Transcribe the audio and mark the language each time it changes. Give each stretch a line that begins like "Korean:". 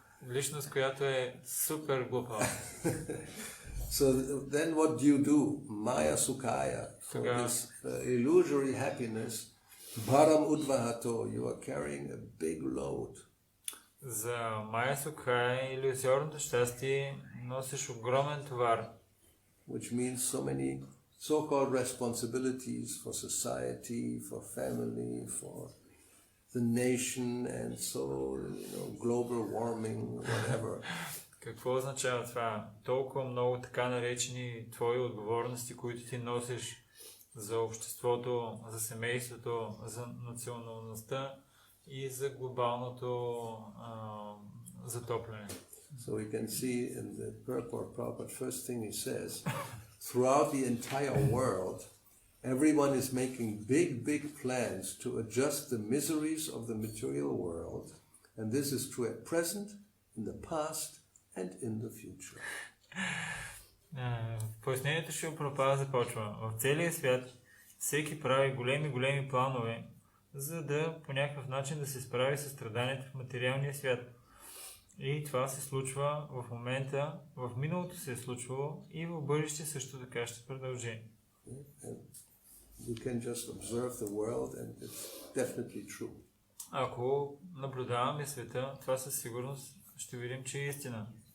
Bulgarian: Личност, която е супер глупава.
English: So then what do you do?
Sanskrit: Maya Sukhaya,
English: for this illusory happiness,
Sanskrit: Bharam Udvahato,
English: you are carrying a big load.
Bulgarian: За Майя Сукхая, илюзорното щастие, носиш огромен товар.
English: Which means so many so-called responsibilities for society, for family, for the nation, and so, global warming, whatever.
Bulgarian: Какво означава това? Толкова много така наречени твои отговорности, които ти носиш за обществото, за семейството, за националността и за глобалното затопляне.
English: So we can see in the purport Prabhupada, first thing he says, throughout the entire world, everyone is making big plans to adjust the miseries of the material world, and this is true at present, in the past, and in the future.
Bulgarian: Пояснението Шрила Прабхупада започва. В целия свят всеки прави големи планове, за да по някакъв начин да се справи с страданията в материалния свят. И това се случва в момента, в миналото се е случвало и в бъдеще също така ще продължи.
English: You can just observe the world and it's definitely true.
Bulgarian: Ако наблюдаваме света, това със сигурност ще видим, че е истина.